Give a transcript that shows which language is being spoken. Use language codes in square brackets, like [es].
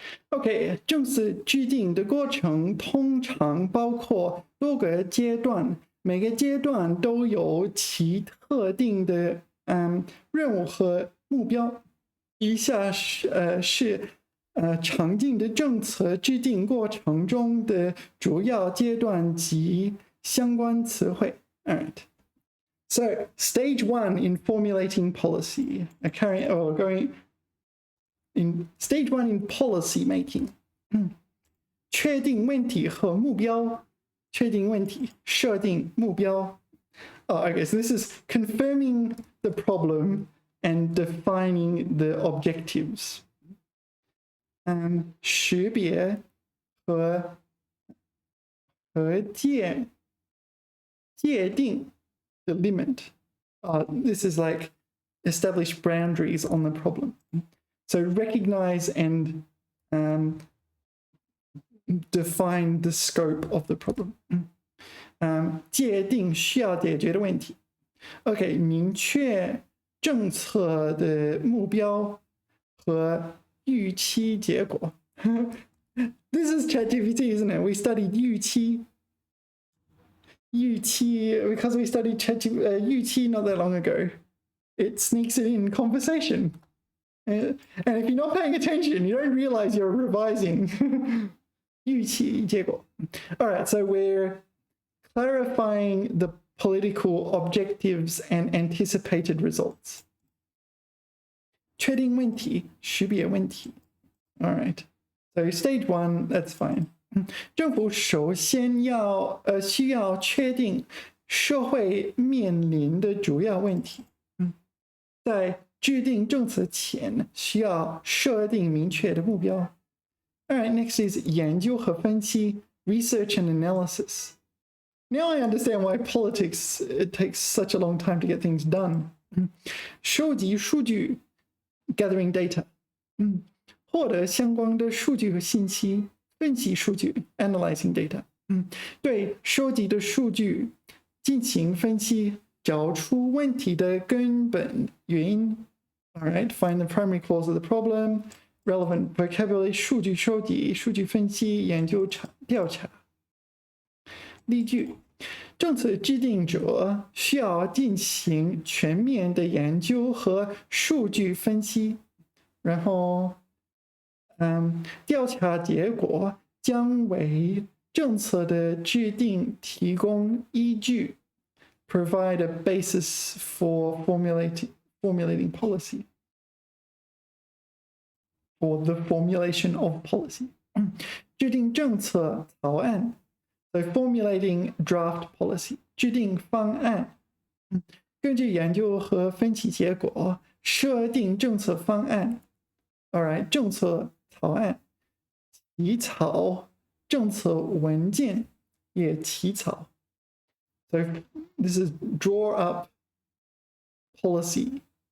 [zh] OK， 正式制定的过程通常包括多个阶段，每个阶段都有其特定的任务和目标。以下是常见的政策制定过程中的主要阶段及相关词汇。 [en] All right. So stage 1 in formulating policy, going in stage 1 in policy making. [zh] 确定问题和目标，确定问题，设定目标。 [en] Okay, so this is confirming the problem and defining the objectives. [zh] 识别和界定 [en] the limit. This is like establish boundaries on the problem. So recognize and define the scope of the problem. [zh] 界定需要解决的问题。 OK， 明确政策的目标和预期结果。 [en] This is ChatGPT, isn't it? We studied 预期 because we studied预期 not that long ago. It sneaks it in conversation. And if you're not paying attention, you don't realize you're revising. [zh] 预期结果. [en] All right, so we're clarifying the political objectives and anticipated results. [zh] 确定问题，识别问题。 [en] All right, so stage 1, that's fine. [zh] 政府首先需要确定社会面临的主要问题。在制定政策前，需要设定明确的目标。 [en] All right, next is [zh] 研究和分析 [en] research and analysis. Now I understand why politics it takes such a long time to get things done. [zh] 收集数据 [en] gathering data. [zh] 获得相关的数据和信息，分析数据 [en] analyzing data. [zh] 对收集的数据进行分析，找出问题的根本原因。 [en] All right, find the primary cause of the problem. Relevant vocabulary [zh] 数据收集、数据分析、研究调查。例句：政策制定者需要进行全面的研究和数据分析，然后，调查结果将为政策的制定提供依据 ， [en] provide a basis for formulating policy. For the formulation of policy. [zh] 制定政策草案 [en] so formulating draft policy. [zh] 制定方案根据研究和分析结果设定政策方案 Alright, 政策草案起草政策文件也起草 [en] So this is draw up policy